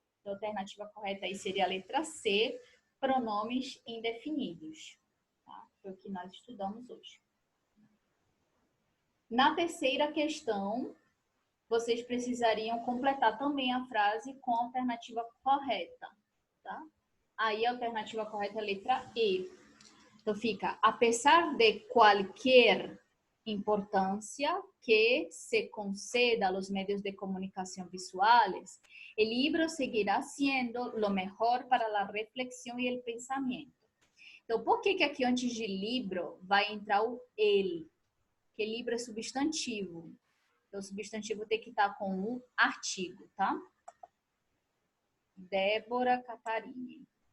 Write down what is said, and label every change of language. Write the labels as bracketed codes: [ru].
[pt] Então, a alternativa correta aí seria a letra C, pronomes indefinidos. Tá? Foi o que nós estudamos hoje. Na terceira questão, vocês precisariam completar também a frase com a alternativa correta. Tá? Aí a alternativa correta é a letra E. Então fica, [es] a pesar de qualquer importância que se conceda a los medios de comunicación visuales, el libro seguirá siendo lo mejor para la reflexión y el pensamiento. [pt] Então, por que aqui antes de livro vai entrar o ele? Porque livro é substantivo. Então, o substantivo tem que estar com o artigo, tá? Débora Catarini.